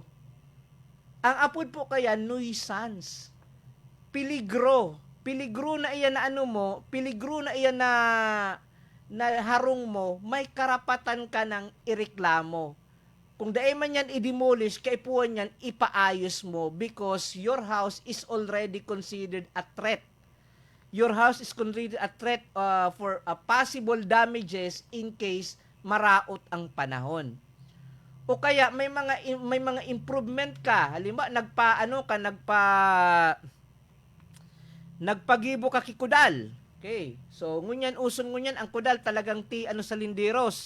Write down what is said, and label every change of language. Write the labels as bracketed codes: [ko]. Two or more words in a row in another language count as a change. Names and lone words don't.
[bik] Ang apod po kaya nuisance. Piligro na iyan piligro na iyan na harong mo, may karapatan ka ng ireklamo. Kung dahil man yan i-demolish, kaipuan yan, ipaayos mo [en] because your house is already considered a threat. Your house is considered a threat for possible damages in case [bik] maraot ang panahon. O kaya may mga improvement ka. Halimbawa, nagpagibo ka kikudal. Okay. So, usong ngunyan, ang kudal talagang sa linderos.